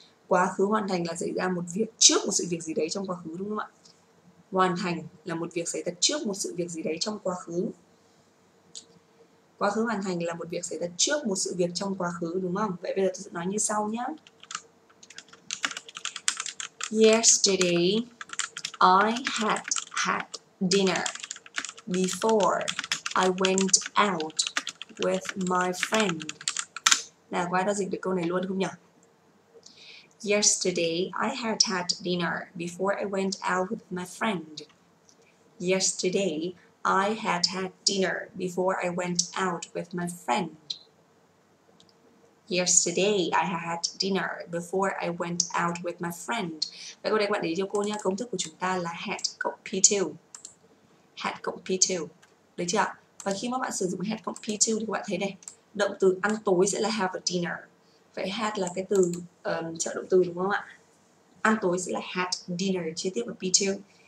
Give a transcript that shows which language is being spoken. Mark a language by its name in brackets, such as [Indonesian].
[Vietnamese] Quá khứ hoàn thành là xảy ra một việc trước một sự việc gì đấy trong quá khứ, đúng không ạ? Hoàn thành là một việc xảy ra trước một sự việc gì đấy trong quá khứ. Quá khứ hoàn thành là một việc xảy ra trước một sự việc trong quá khứ, đúng không? Vậy bây giờ tôi sẽ nói như sau nhé. [English] Yesterday I had dinner before I went out with my friend. [Vietnamese] Nào, có ai đã dịch được câu này luôn không nhỉ? [English] Yesterday I had dinner before I went out with my friend. Yesterday I had dinner before I went out with my friend. Yesterday I had dinner before I went out with my friend. [Vietnamese] Vậy câu này các bạn để ý cho cô nhé. Công thức của chúng ta là had cộng P2. Had cộng P2. Được chưa? Và khi mà bạn sử dụng had cộng P2 thì các bạn thấy này, động từ ăn tối sẽ là [English] have a dinner. [Vietnamese] Vậy had là cái từ trợ động từ, đúng không ạ? Ăn tối sẽ là [English] had dinner [Vietnamese] chia tiếp vào P2.